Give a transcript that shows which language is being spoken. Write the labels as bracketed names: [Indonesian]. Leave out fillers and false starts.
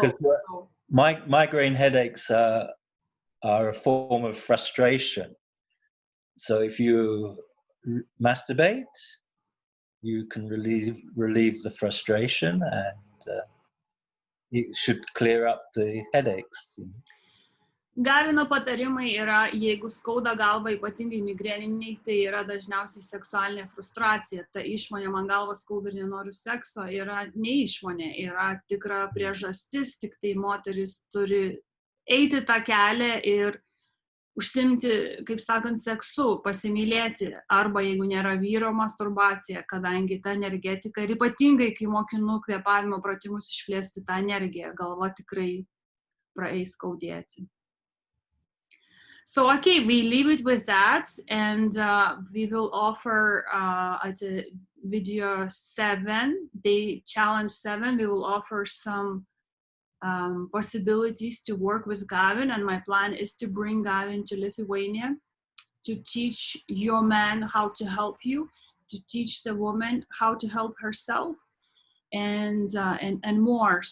[English] Because migraine headaches are a form of frustration. So if you masturbate, you can relieve the frustration, and it should clear up the headaches. [Lithuanian] Gavino patarimai yra, jeigu skauda galva, ypatingai migreniniai, tai yra dažniausiai seksualinė frustracija. Ta išmonė, man galva skauda ir nenoriu sekso, yra neišmonė, yra tikra priežastis, tik tai moteris turi eiti tą kelią ir užsimti, kaip sakant, seksu, pasimylėti, arba jeigu nėra vyro, masturbacija, kadangi ta energetika, ir ypatingai, kai mokinu kvėpavimo pratimus išplėsti tą energiją, galva tikrai praeis skaudėti. [English] So, okay, we leave it with that, and we will offer at video 7, the challenge 7, we will offer some possibilities to work with Gavin, and my plan is to bring Gavin to Lithuania to teach your man how to help you, to teach the woman how to help herself, and more.